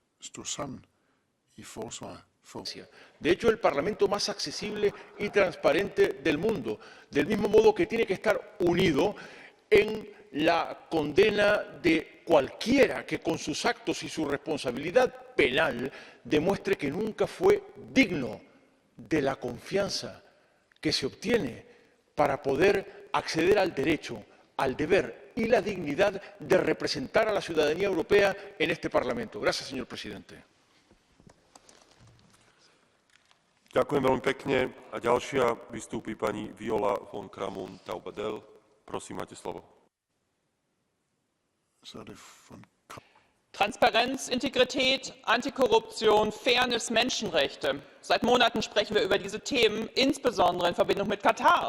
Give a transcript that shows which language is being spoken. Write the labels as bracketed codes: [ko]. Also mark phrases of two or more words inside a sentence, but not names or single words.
[es] De hecho, el Parlamento más accesible y transparente del mundo, del mismo modo que tiene que estar unido en la condena de cualquiera que con sus actos y su responsabilidad penal demuestre que nunca fue digno de la confianza que se obtiene para poder acceder al derecho, al deber y la dignidad de representar a la ciudadanía europea en este Parlamento. Gracias, señor presidente. [sk] Ďakujem veľmi pekne. A ďalšia vystúpi pani Viola von Kramon Taubadel. Prosím, máte slovo. [de] Transparenz, Integrität, Antikorruption, Fairness, Menschenrechte. Seit Monaten sprechen wir über diese Themen, insbesondere in Verbindung mit Katar.